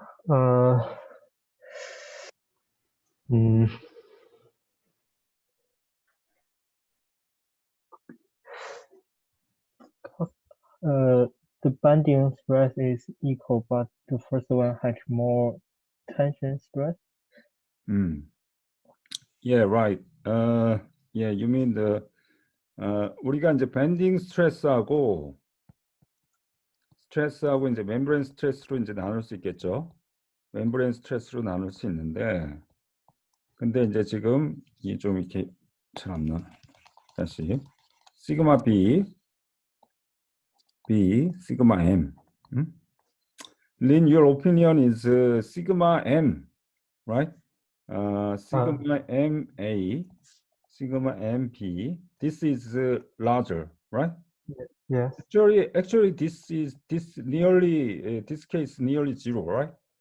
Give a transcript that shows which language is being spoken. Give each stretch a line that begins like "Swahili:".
English: uh, mm, the bending stress is equal, but the first one has more tension stress. Yeah, right. Yeah, you mean the
Korean: 우리가 이제 밴딩 스트레스하고 이제 멤브레인 스트레스로 이제 나눌 수 있겠죠. 멤브레인 스트레스로 나눌 수 있는데, 근데 이제 지금 이게 좀 이렇게 잘 안 나. 다시 시그마 B, 시그마 M.
English: Lin, your opinion is sigma M, right? Sigma MA, sigma MP. This is larger, right? Yes. Actually, this nearly this case nearly zero, right?